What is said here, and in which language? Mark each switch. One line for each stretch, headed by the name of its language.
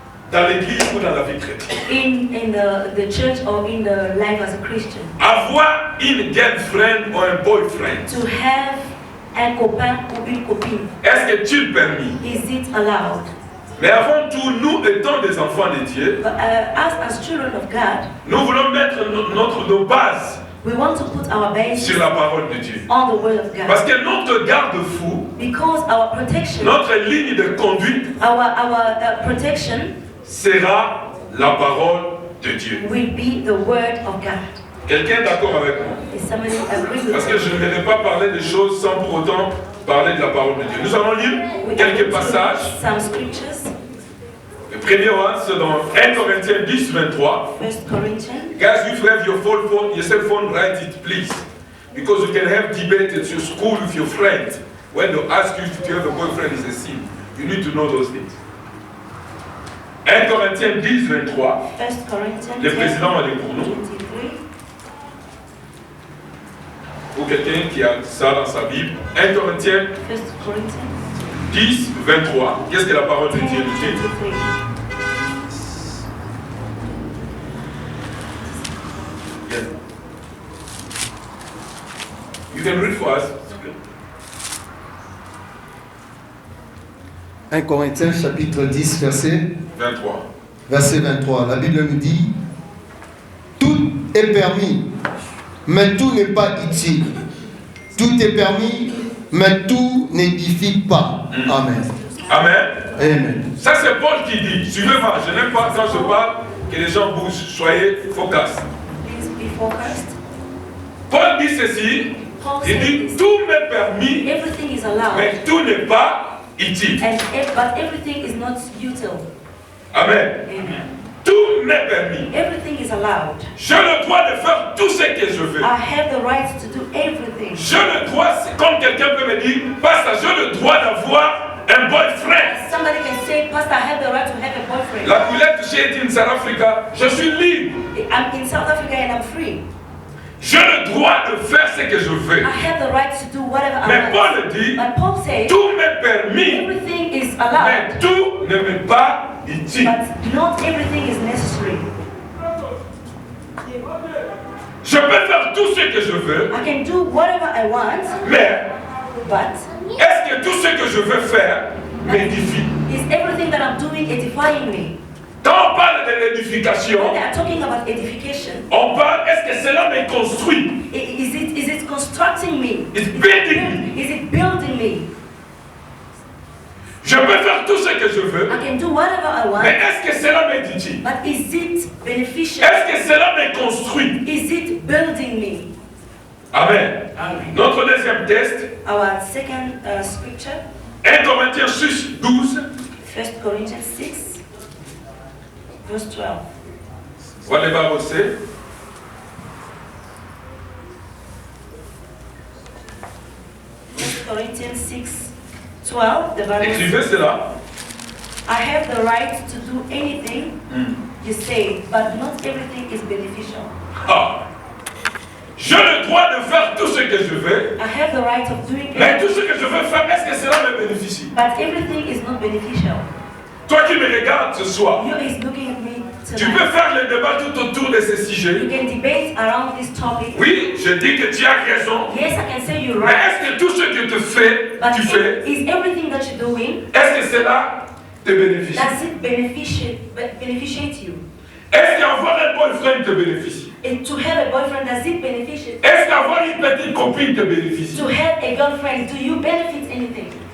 French: dans l'église ou dans la vie chrétienne?
English: in the church or in the life as a Christian
French: Avoir une girlfriend ou un boyfriend,
English: to have
French: un copain ou une copine? est-ce que tu permis?
English: Is it allowed?
French: Mais avant tout, nous étant des enfants de Dieu,
English: But as children of God,
French: nous voulons mettre nos bases
English: we want to put our base
French: sur la parole de Dieu.
English: on the word of
French: Parce
English: God,
French: que notre garde-fou,
English: because our protection,
French: notre ligne de conduite
English: our protection
French: sera la parole de Dieu.
English: will be the word of God.
French: Quelqu'un est d'accord avec moi?
English: Is somebody agree with
French: Parce que
English: me?
French: je ne vais pas parler des choses sans pour autant parler de la parole de Dieu. Nous allons lire
English: We are
French: quelques
English: going to
French: passages.
English: read some scriptures.
French: Le premier one, c'est dans 1 Corinthiens 10, 23.
English: 1 Corinthians. Guys, if you have your phone, your cell phone, write it, please. Because you can have debate at your school with your friends. When they ask you if you have a boyfriend, it's a sin. You need to know those things.
French: 1 Corinthiens 10, 23.
English: 1 Corinthians
French: Le président va lire pour nous.
English: 23.
French: Ou quelqu'un qui a ça dans sa Bible. 1 Corinthiens
English: 1 Corinthians
French: 10, 23. Qu'est-ce que la parole de
English: 10,
French: Dieu nous dit?
English: 23. Yes. You can read for us.
French: 1 Corinthiens chapitre 10
English: 23.
French: verset 23. La Bible nous dit, tout est permis, mais tout n'est pas utile. Tout est permis, mais tout n'édifie pas. Amen. Amen. Amen. Ça c'est Paul qui dit. Suivez-moi. Je n'aime pas quand je parle que les gens bougent. Soyez focus.
English: Please be focused.
French: Paul dit ceci.
English: Paul
French: Il
English: said
French: dit
English: this.
French: tout m'est permis,
English: Everything is allowed,
French: mais tout n'est pas utile.
English: but everything is not utile. Amen. Amen.
French: Tout m'est permis.
English: Everything is allowed.
French: J'ai le droit de faire tout ce que je veux.
English: I have the right to do everything.
French: J'ai le droit, c'est comme quelqu'un peut me dire, Pasteur, j'ai le droit d'avoir un boyfriend.
English: Somebody can say, Pastor, I have the right to have a boyfriend.
French: La coulette j'ai été
English: in South Africa,
French: je suis libre.
English: I'm in South Africa and I'm free.
French: J'ai le droit de faire ce que je veux.
English: I have the right to do whatever I
French: Mais
English: want.
French: Paul dit,
English: But Paul says,
French: tout m'est permis,
English: everything is allowed,
French: mais tout ne m'est pas utile.
English: but not everything is necessary.
French: Je peux faire tout ce que je veux,
English: I can do whatever I want,
French: mais
English: but
French: est-ce que tout ce que je veux faire m'édifie?
English: is everything that I'm doing edifying me?
French: Quand on parle de l'édification,
English: When they are talking about edification,
French: on parle, est-ce que cela me construit?
English: is it constructing me? It's building me. Is it building me?
French: Je peux faire tout ce que je veux,
English: I can do whatever I
French: mais
English: want,
French: est-ce que cela m'édifie?
English: but is it beneficial?
French: Est-ce que cela me construit?
English: Is it building me?
French: Amen. Notre deuxième test,
English: Our second scripture,
French: 1 Corinthiens 6, 12.
English: 1 Corinthians 6, verse 12. What the Bible say? Corinthians 6, 12, the Bible
French: Écrivez
English: says,
French: cela.
English: I have the right to do anything you say, but not everything is beneficial. Ah.
French: J'ai le droit de faire tout ce que je veux,
English: I have the right of doing
French: mais
English: it,
French: tout ce que je veux faire, est-ce que cela me bénéficie?
English: but everything is not beneficial.
French: Toi qui me regardes ce soir,
English: You is looking at me
French: tu peux
English: tonight.
French: faire le débat tout autour de ces
English: You
French: sujets.
English: can debate around this topic.
French: Oui, je dis que tu as raison,
English: Yes, I can say you're
French: mais
English: right,
French: est-ce que tout ce que
English: but
French: tu fais,
English: is everything that you're doing,
French: est-ce que cela te bénéficie?
English: does it beneficiate you?
French: Est-ce qu'avoir un boyfriend te bénéficie?
English: And to have a boyfriend, does it benefit?
French: Est-ce qu'avoir une petite copine te bénéficie?
English: To have a girlfriend, do you benefit anything?